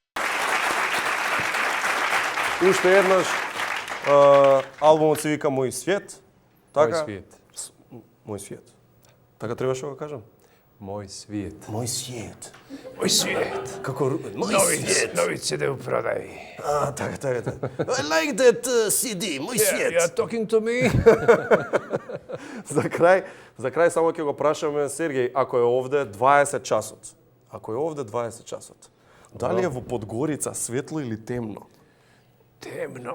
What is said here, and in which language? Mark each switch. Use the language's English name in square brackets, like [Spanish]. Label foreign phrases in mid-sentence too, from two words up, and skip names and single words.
[Macedonian] Уште еднаш албумот се вика Мој свет. Така? Мој свет. Мој свет. Така требаше да го кажам? Мој свет. Мој свет. Мој свет. Како мој свет. Нови CD у продаји. Така. [English] I like that CD, [Macedonian] мој свет. [English] You're talking to me? [Macedonian] За крај само ќе го прашаме Сергеј, ако е овде 20 часот. Дали е во Подгорица светло или темно? Temno.